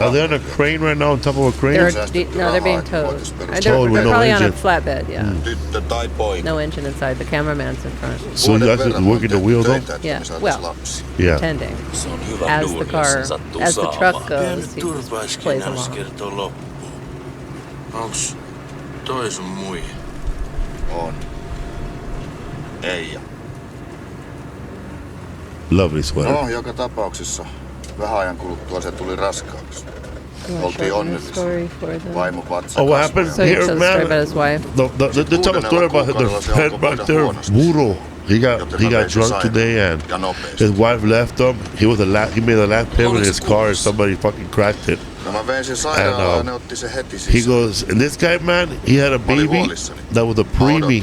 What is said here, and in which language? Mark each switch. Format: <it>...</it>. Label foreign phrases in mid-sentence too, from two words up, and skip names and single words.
<en>Are they on a crane right now, on top of a crane? They're being towed. They're probably on a flatbed, yeah. No engine inside. The cameraman's in front. So you actually working the wheel though? Yeah, well, pretending. As the truck goes, he just plays along.</en> <fi>Onks toi sun muija? On. Eija.</fi> <en>Lovely sweater.</en> <fi>No, joka tapauksessa vähän ajan kuluttua se tuli raskaaksi. Oltiin onnellisia. Vaimo vatsa.</fi> <en>Oh, what happened here, man? They tell a story about their friend back there, Muro. He got drunk today, and his wife left him. He made the last payment in his car, and somebody fucking cracked it. And he goes, and this guy, man, he had a baby that was a preemie.</en>